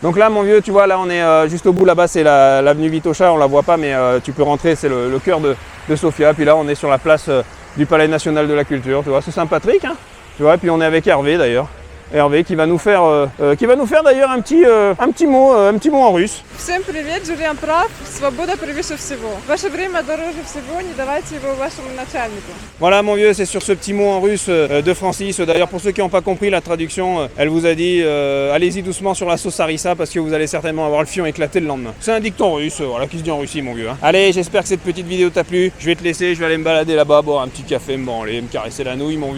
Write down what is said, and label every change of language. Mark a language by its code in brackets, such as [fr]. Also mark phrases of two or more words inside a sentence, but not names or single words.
[fr] Donc là, mon vieux, tu vois, là, on est juste au bout. Là-bas, c'est l'avenue Vitocha. On la voit pas, mais tu peux rentrer. C'est le cœur de Sofia. Puis là, on est sur la place du Palais National de la Culture. Tu vois, c'est Saint-Patrick. Hein, tu vois, et puis on est avec Hervé d'ailleurs. Hervé qui va nous faire d'ailleurs un petit mot en russe. [ru] Всем привет, Julien прав, свобода превыше всего. Ваше время дороже всего, не давайте его вашему начальнику. [fr] Voilà mon vieux, c'est sur ce petit mot en russe de Francis. D'ailleurs pour ceux qui n'ont pas compris la traduction, elle vous a dit allez-y doucement sur la sauce harissa parce que vous allez certainement avoir le fion éclaté le lendemain. C'est un dicton russe, voilà, qui se dit en Russie mon vieux. Hein. Allez, j'espère que cette petite vidéo t'a plu. Je vais te laisser, je vais aller me balader là-bas, boire un petit café, me branler, me caresser la nouille mon vieux.